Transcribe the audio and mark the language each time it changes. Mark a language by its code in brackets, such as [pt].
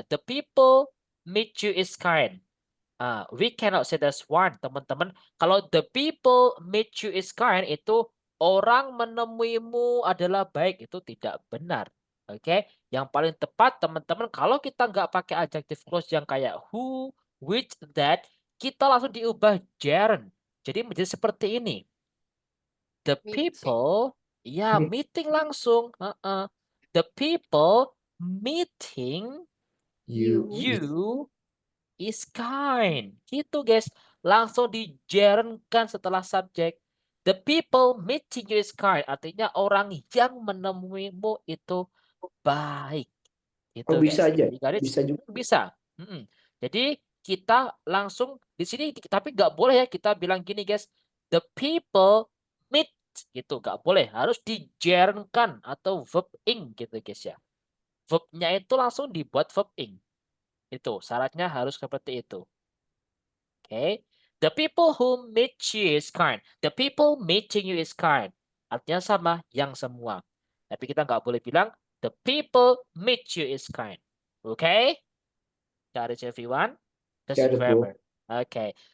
[en] The people meet you is kind. We cannot say that's one, [id] teman-teman. Kalau [en] the people meet you is kind, [id] itu orang menemuimu adalah baik. Itu tidak benar. Oke, yang paling tepat, teman-teman, kalau kita nggak pakai adjective clause yang kayak who, which, that, kita langsung diubah gerund. Jadi menjadi seperti ini. [en] The people, ya meeting langsung. The people meeting you is kind. [id] Gitu guys. Langsung digerundkan setelah subjek. [en] The people meeting you is kind. [id] Artinya orang yang menemuimu itu baik. Gitu bisa guys. aja. Bisa juga. Bisa. Jadi kita langsung di sini, tapi nggak boleh ya kita bilang gini guys. [en] The people meet [id] gitu, nggak boleh, harus digerundkan atau verb ing gitu guys ya. Verbnya itu langsung dibuat verb ing. Itu syaratnya harus seperti itu. Oke. [en] The people who meet you is kind. The people meeting you is kind. [id] Artinya sama, yang semua. Tapi kita nggak boleh bilang [en] the people meet you is kind. Oke? Got it everyone? That's grammar. Okay.